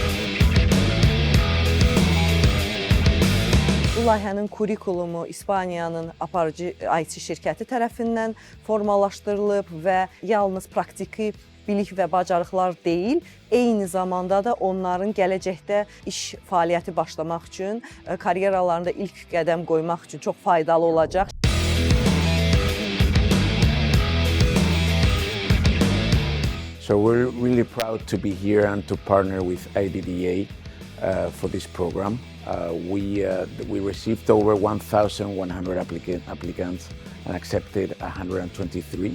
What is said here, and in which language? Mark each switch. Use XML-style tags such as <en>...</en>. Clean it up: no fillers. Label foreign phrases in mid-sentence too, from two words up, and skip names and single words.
<az>Bu layihənin kurikulumu İspaniyanın aparıcı IT şirkəti tərəfindən formalaşdırılıb və yalnız praktiki bilik və bacarıqlar deyil, eyni zamanda da onların gələcəkdə iş fəaliyyəti başlamaq üçün, karyeralarında ilk qədəm qoymaq üçün çox faydalı olacaq.</az> <en>So we're really proud to be here and to partner with IDDA for this program. We received over 1,100 applicants and accepted 123.</en>